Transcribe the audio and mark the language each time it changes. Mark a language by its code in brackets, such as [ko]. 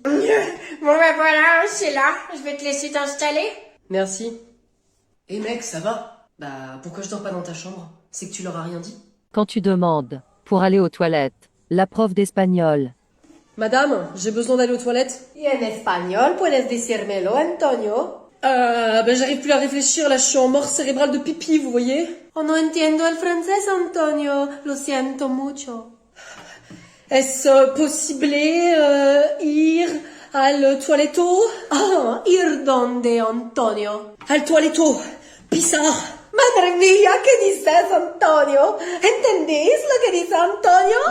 [fr] Bon ben voilà, c'est là. Je vais te laisser t'installer. Merci. Eh mec, ça va? Bah pourquoi je dors pas dans ta chambre? C'est que tu leur as rien dit? Quand tu demandes pour aller aux toilettes, la prof d'espagnol. Madame, j'ai besoin d'aller aux toilettes. [es] Y [fr] en espagnol, [es] puedes decírmelo, Antonio? [fr] Ben j'arrive plus à réfléchir, là je suis en mort cérébrale de pipi, vous voyez? [es] Oh, no entiendo el francés, Antonio. Lo siento mucho. [fr] Est-ce possible [es] ir al toiletto? Ah, ir donde, Antonio? Al toiletto, pizza. Madre mía, ¿qué dices, Antonio? ¿Entendéis lo que dice Antonio?